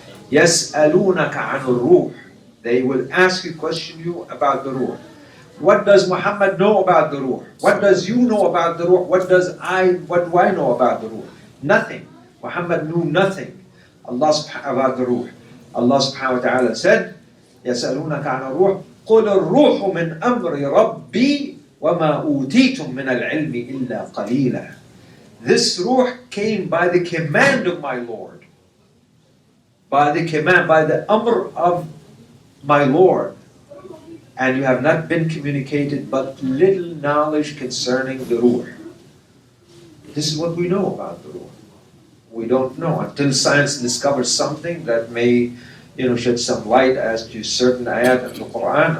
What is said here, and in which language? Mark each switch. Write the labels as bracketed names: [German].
[Arabic] يَسْأَلُونَكَ عَنُ الرُّوحِ. [English] They will question you about the Ruh. What does Muhammad know about the Ruh? What does you know about the Ruh? What do I know about the Ruh? Nothing. Muhammad knew nothing about the Ruh. [Arabic] Allah subhanahu wa ta'ala [English] said, [Arabic] يَسْأَلُونَكَ عَنُ الرُّوحِ قُلِ الرُّوحُ مِنْ أَمْرِ رَبِّي وَمَا أُوتِيتُم مِّنَ الْعِلْمِ إِلَّا قَلِيلًا. [English] This Ruh came by the command of my Lord. By the amr of my Lord. And you have not been communicated but little knowledge concerning the Ruh. This is what we know about the Ruh. We don't know until science discovers something that may, shed some light as to certain ayat of the Quran.